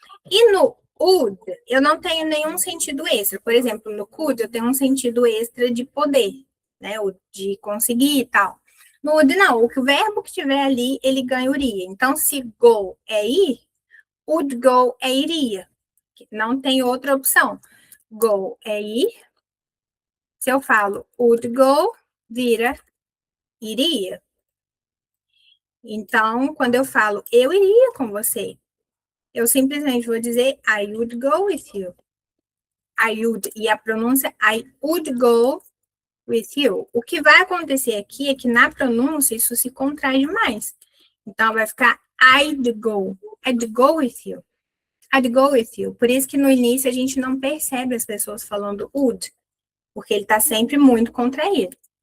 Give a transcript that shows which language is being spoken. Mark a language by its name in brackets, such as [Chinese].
[Portuguese] E no would, eu não tenho nenhum sentido extra. Por exemplo, no could, eu tenho um sentido extra de poder, né? O de conseguir e tal. No would, não. O verbo que tiver ali, ele ganha iria. Então, se go é ir, would go é iria. Não tem outra opção. Go é ir. Se eu falo would go, vira iria. Então, quando eu falo eu iria com você, eu simplesmente vou dizer [English] I would go with you. I would. [Portuguese] E a pronúncia, [English] I would go with you. [Portuguese] O que vai acontecer aqui é que na pronúncia isso se contrai demais. Então, vai ficar [English] I'd go. I'd go with you. I'd go with you. [Portuguese] Por isso que no início a gente não percebe as pessoas falando would, porque ele está sempre muito contraído.